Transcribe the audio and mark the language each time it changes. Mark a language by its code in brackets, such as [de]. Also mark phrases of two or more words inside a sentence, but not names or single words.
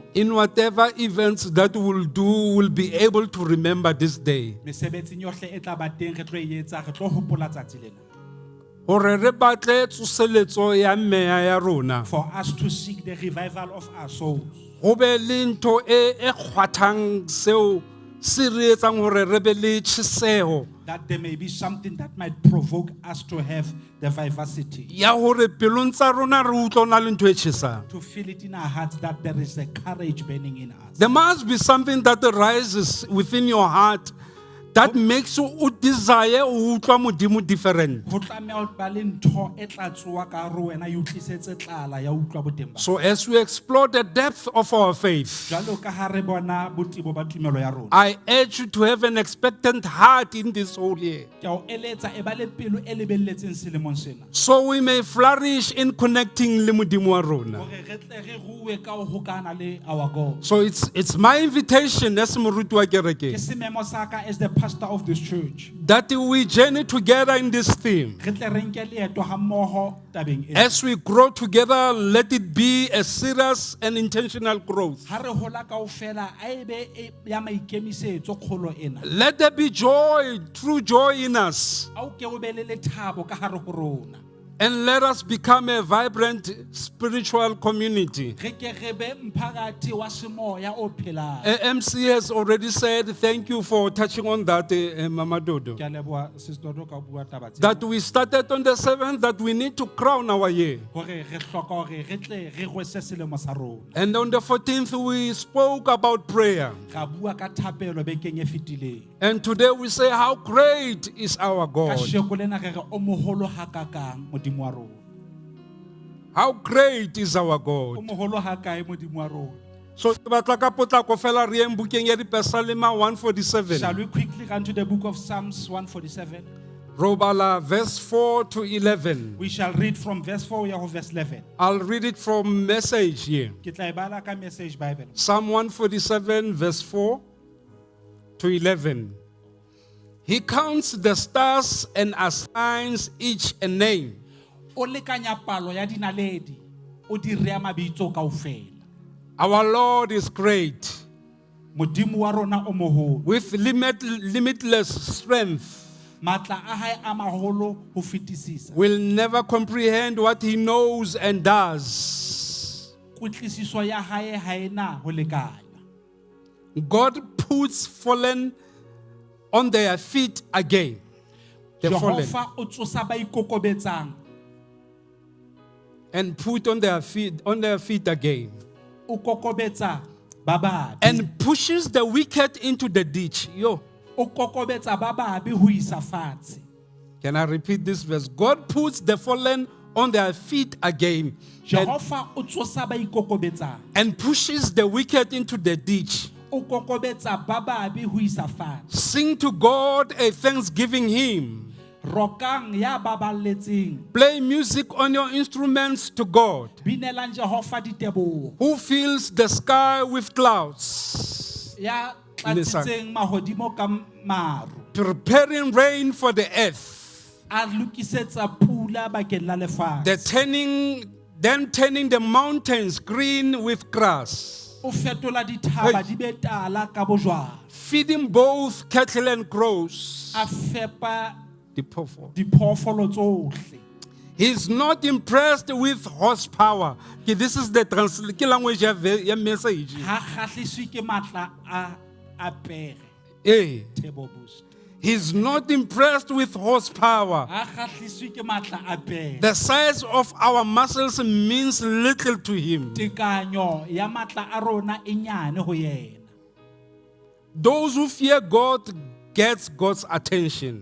[en] In whatever events that we'll do, we'll be able to remember this day. [st] Mesebetsing yohle e tla ba teng re tlo e etsa re tlo hopola tsatsi lena. Hore re batle tsoseletso ya meya ya rona. [en] For us to seek the revival of our souls. [st] Ho be le ntho e kgwathang seo se re etsang hore re be le tjheseho [en] That there may be something that might provoke us to have the vivacity. [st] ya hore pelong tsa rona re utlwa hona le ntho e tjhesang. [en] To feel it in our hearts that there is a courage burning in us. There must be something that rises within your heart that makes you desire [st] o utlwa modimo [en] different. [st] Ho tlameha ho ba le ntho e tla tsoa ka hare ho wena, e o tlisetse tlala ya ho utlwa boteng ba. [en] So as we explore the depth of our faith, [st] Jwalo ka ha re bona botebo ba tumelo ya rona, [en] I urge you to have an expectant heart in this whole year, [st] ke a o eletsa e ba le pelo e lebelletseng selemong sena, [en] so we may flourish in connecting [st] le modimo wa rona. hore re tle re ruwe ka ho hokana le [en] our God. So it's my invitation as [st] moruti wa kereke Ke sememo sa ka [en] as the pastor of this church, that we journey together in this theme. [st] re tle re nke leeto ha mmoho tabeng ena. [en] As we grow together, let it be a serious and intentional growth. [st] Ha re hola kaofela a ebe e ya maikemisetso kgolo ena. [en] Let there be joy, true joy in us. [st] A o ke o be le lethabo ka hare ho rona. [en] And let us become a vibrant spiritual community. [st] Re ke re be mphakathi wa semoya o phelang. [en] MC has already said, thank you for touching on that, Mama Dodo. [st] Ke a leboha Sister Dodo ka bua taba tsena. [en] That we started on the 7th, that we need to crown our year. [st] Hore re hloka hore re tle re rwese selemo sa rona. [en] And on the 14th, we spoke about prayer. [st] Ka bua ka thapelo bekeng e fetileng. [en] And today we say, how great is our [st] Ka [en] God. [st] sheko lena re re o moholo hakakang modimo wa rona. [en] How great is our [st] O [en] God. [st] moholo hakae modimo wa rona. So, ke batla ka potlako fela re yeng bukeng ya Dipesalema 147. [en] Shall we quickly run to the book of Psalms 147? Robala, verse 4 to 11. We shall read from verse 4 to verse 11. I'll read it from Message here. [st] Ke tla e bala ka Message Bible. [en] Psalm 147, verse 4 to 11. He counts the stars and assigns each a name. [st] O lekanya palo ya dinaledi, o di rea mabitso kaofela. [en] Our Lord is great, [st] Modimo wa rona o moholo. [en] with limitless strength. [st] Matla a hae a maholo ho fetisisa. [en] We'll never comprehend what he knows and does. [st] Kutlisiso ya hae ha ena ho lekana. [en] God puts fallen on their feet again. The fallen. [st] Jehova o tsosa ba ikokobetsang, [en] And put on their feet again. [st] o kokobetsa ba babi. [en] And pushes the wicked into the ditch. Yo. [st] O kokobetsa ba babi ho isa fatshe. [en] Can I repeat this verse? God puts the fallen on their feet again. [st] Jehova o tsosa ba ikokobetsang, [en] And pushes the wicked into the ditch. [st] o kokobetsa ba babi ho isa fatshe. [en] Sing to God a thanksgiving hymn. [st] Rokang ya baballetseng, [en] Play music on your instruments to God, [st] binelang Jehova diteboho. [en] who fills the sky with clouds, [st] Ya tlatsitseng mahodimo ka maru, [en] preparing rain for the earth, [st] a lokisetsa pula bakeng la lefatshe. [en] then turning the mountains green with grass, [st] O fetola dithaba di be tala ka bojwang. [en] feeding both cattle and crows. [st] A fepa diphoofolo tsohle. [en] He's not impressed with horsepower. Okay, this is the language ya message. [st] Ha kgahliswe ke matla a pere. [en] Hey, Table boost. he's not impressed with horsepower. [st] Ha kgahliswe ke matla a pere. [en] The size of our muscles means little to him. [st] Tekanyo ya matla a rona e nyane ho yena. [en] Those who fear God gets God's attention.